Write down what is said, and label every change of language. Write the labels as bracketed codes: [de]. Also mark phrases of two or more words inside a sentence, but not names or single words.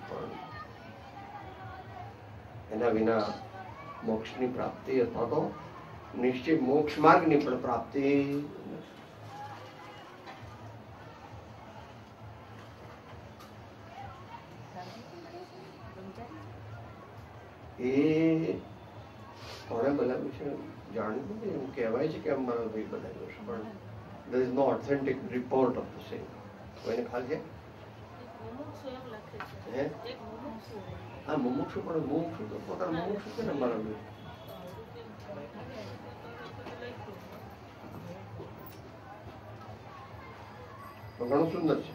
[gu] પણ એના વિના મોક્ષની પ્રાપ્તિ અથવા તો નિશ્ચિત મોક્ષ માર્ગની પણ પ્રાપ્તિ એ કોણે બનાવ્યું છે જાણ્યું નથી. એવું કહેવાય છે કે અમારા ભાઈ બનાવ્યું છે, પણ [en] there is no authentic report of the same. [gu] કોઈને ખ્યાલ છે? હે? હા, મુમુક્ષુ, પણ મુમુક્ષુ તો પોતાના મુમુક્ષુ છે ને અમારા ભાઈ. ઘણું સુંદર છે.